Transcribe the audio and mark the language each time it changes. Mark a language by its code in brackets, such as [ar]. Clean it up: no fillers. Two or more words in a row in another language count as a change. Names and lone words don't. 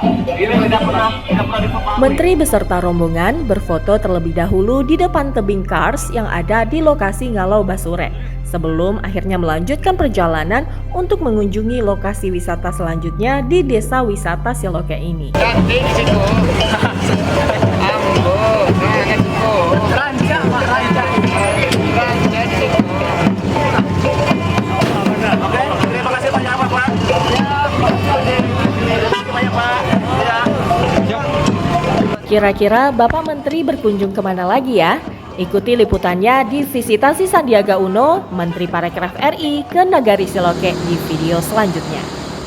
[id] Ini tidak pernah dipahami. Menteri beserta rombongan berfoto terlebih dahulu di depan tebing kars yang ada di lokasi Ngalau Basure, sebelum akhirnya melanjutkan perjalanan untuk mengunjungi lokasi wisata selanjutnya di Desa Wisata Siloke ini. Cantik di situ. [min] Ambo, Ranca, Pak, ranca. Ranca di situ. [id] Oke, terima kasih banyak, Pak. Terima kasih banyak, Pak. Ya. Kira-kira Bapak Menteri berkunjung kemana lagi ya? Ikuti liputannya di Visitasi Sandiaga Uno, Menteri Parekraf RI ke Nagari Siloke di video selanjutnya.